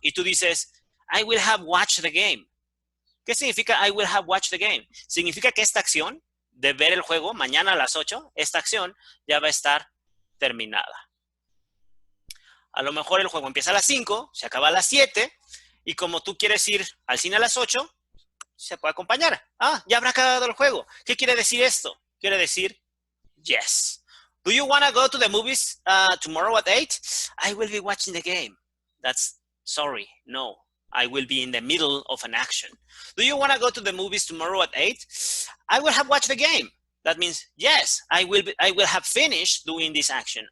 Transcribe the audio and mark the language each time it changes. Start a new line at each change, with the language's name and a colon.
Spanish: Y tú dices,
English: I will have watched the game.
Spanish: ¿Qué significa I will have watched the game? Significa que esta acción de ver el juego mañana a las 8, esta acción ya va a estar terminada. A lo mejor el juego empieza a las 5, se acaba a las 7, y como tú quieres ir al cine a las 8, se puede acompañar. Ya habrá acabado el juego. ¿Qué quiere decir esto? Quiere decir yes.
English: Do you want to go to the movies tomorrow at 8? I will be watching the game. That's sorry, no. I will be in the middle of an action. Do you want to go to the movies tomorrow at 8? I will have watched the game. That means, yes, I will have finished doing this action.